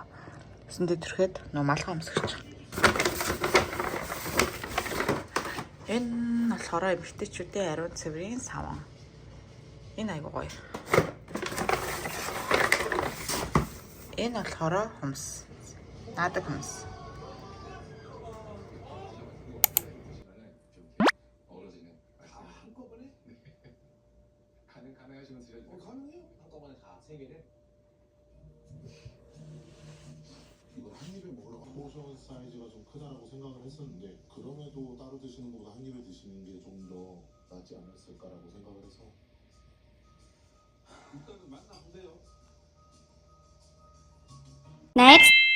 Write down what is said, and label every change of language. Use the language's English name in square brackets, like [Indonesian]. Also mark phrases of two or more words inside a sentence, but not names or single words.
[Mongolian] Өсөндөө төрхэд нөө малгай өмсгөж. Энэ болохоор эмэгтэйчүүдийн ариун цэврийн саван. Энэ айгуу гоё. Энэ болохоор хумс. Наадаг хумс. [Korean] 이거 한 입에 먹으러 포션 사이즈가 좀 크다라고 생각을 했었는데 그럼에도 따로 드시는 것보다 한 입에 드시는 게 좀 더 낫지 않았을까라고 생각을 해서 일단은 만나보세요. [English] Next.